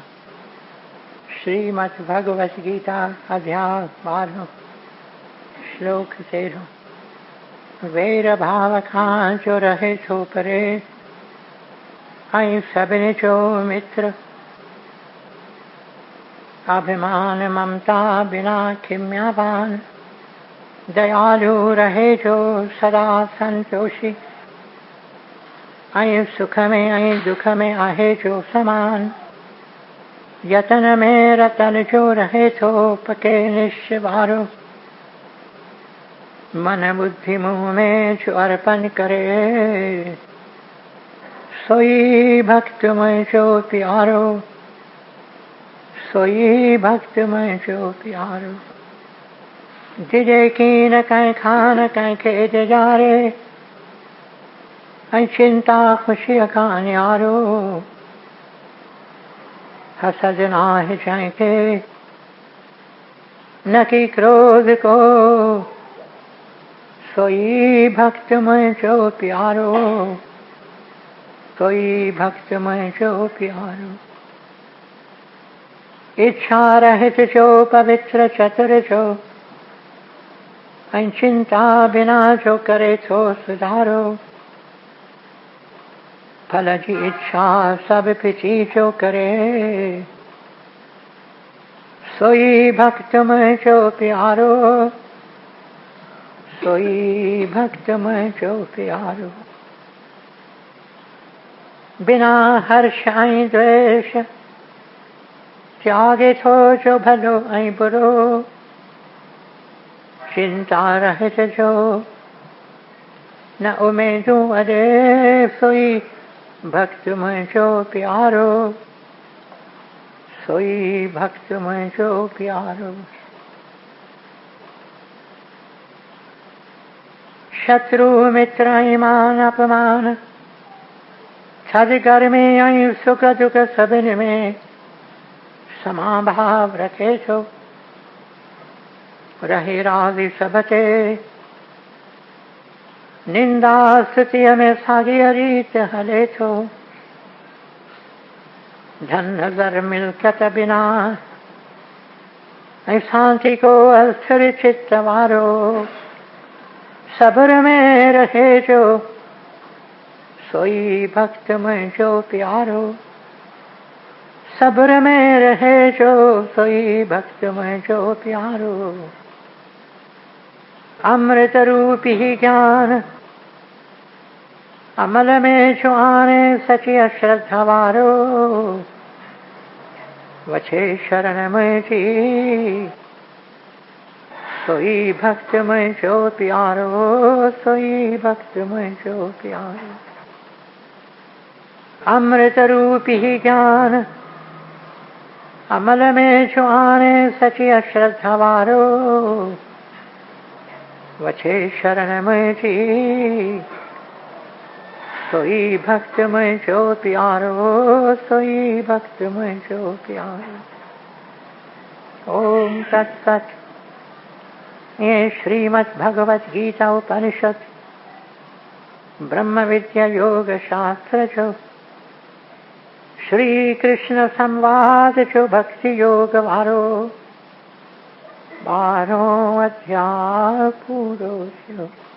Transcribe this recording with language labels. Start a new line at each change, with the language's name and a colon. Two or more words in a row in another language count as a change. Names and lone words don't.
Sindhi: श्रीमद् भगवत गीता अध्याय 12 श्लोक 13। वैर भाव खां जो रहे थो परे ऐं सभिनी जो मित्र अभिमान ममता बिना खिम्यावान दयालु रहे जो सदा संतोषी ऐं सुख में ऐं दुख में आहे जो समान यतन में रतन जो रहे थो पके निश्चय वारो मन बुद्धि मुँह में जो अर्पण करे सोई भक्त में जो प्यारो सोई भक्त में जो प्यारो जिजे की न कहीं खान कहीं खेद जारे ऐं चिंता खुशी का न्यारो हसद नाहि जंहिंखे न की क्रोध को सोई भक्त मुंहिंजो प्यारो सोई भक्त मुंहिंजो प्यारो इच्छा रहित जो पवित्र चतुर जो ऐं चिंता बिना जो करे थो सुधारो फल जी इच्छा सब पिछी जो करे सोई भक्त मुंहिंजो प्यारो सोई भक्त मुंहिंजो प्यारो बिना हर्ष ऐं द्वेष त्यागे थो जो भलो ऐं बुरो चिंता रहित जो न उमेदूं अॾे सोई भक्त मुंहिंजो प्यारो सोई भक्त मुंहिंजो प्यारो शत्रु मित्र ऐं मान अपमान थधि गर्मी ऐं सुख दुख सभिनी में समाभाव रखे थो रहे राज़ी सब ते निंदा स्तुतिअ में साॻी रीत हले थो धन नज़र मिल्कत बिना ऐं शांति को अस्थिर चित्त वारो सब्र में रहे जो सोई भक्त मुंहिंजो प्यारो सब्र में रहे जो सोई भक्त मुंहिंजो प्यारो अमृत रूपी ज्ञान अमल में छुआने सचिय श्रद्धावारो वछे शरण में जी सोई भक्त में जो प्यारो सोई भक्त में जो प्यारो अमृत रूपी ज्ञान अमल में छुआने सचिय श्रद्धावारो वछे शरण में जी सोई भक्त में जो प्यारो सोई भक्त में जो प्यारो।
Sanskrit: ओम तत्सत।
Sindhi: ये श्रीमद् भगवत गीता उपनिषद ब्रह्म विद्या योग शास्त्र जो श्री कृष्ण संवाद जो भक्ति योग वारो 12 अध्याय पूरो थयो।